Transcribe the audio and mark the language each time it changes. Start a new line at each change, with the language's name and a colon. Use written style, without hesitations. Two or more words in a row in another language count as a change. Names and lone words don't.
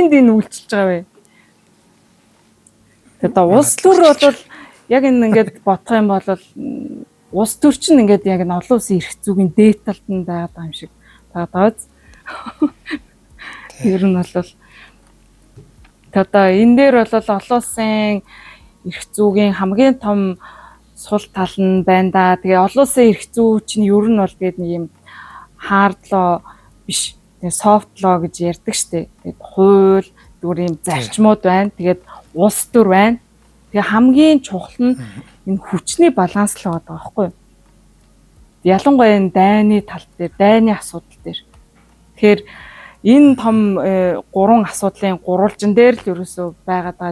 Mongolian: Хэнд энэ үйлчилж байгаа вэ? Тэгээд улс төр бол яг энэ ингээд бодох юм бол улс төр чинь ингээд яг нь олон улсын эрх зүйн дээд талд нь байгаа юм шиг байгаа. Ер нь бол одоо энэ дээр бол олон улсын эрх зүйн хамгийн том сул тал нь байна да. Тэгээ олон улсын эрх зүй чинь ер нь бол тэгээд нэг юм
English: hard law
Mongolian: биш,
English: soft law
Mongolian: гэж ярьдаг штеп. Тэгээд хууль зүгээр юм зарчмууд байна. Тэгээд улс төр байна. Тэгээ хамгийн чухал нь энэ хүчний баланс л байгаа байхгүй юу? Ялангуяа энэ дайны тал дээр, дайны асуудал дээр. Тэгэхээр энэ том гурван асуудлын гурвалжин дээр л ерөөсөө байгаад байгаа.